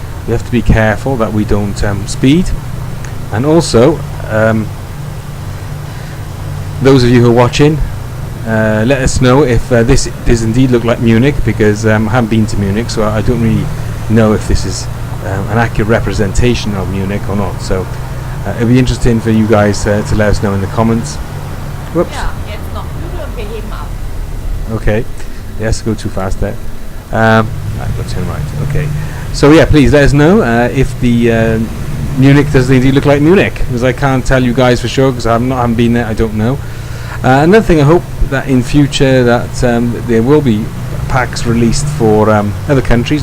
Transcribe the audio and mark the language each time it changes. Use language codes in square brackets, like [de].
[en] We have to be careful that we don't speed. And also, those of you who are watching, let us know if this does indeed look like Munich, because I haven't been to Munich, so I don't really know if this is an accurate representation of Munich or not. So it'll be interesting for you guys to let us know in the comments. Whoops. [de] Ja, jetzt noch Flügel und wir heben ab. [en] Okay. Yes, go too fast there. Right, go turn right. Okay. So yeah, please let us know if the Munich does indeed look like Munich, because I can't tell you guys for sure, because I haven't been there. I don't know. Another thing, I hope that in future that there will be packs released for other countries.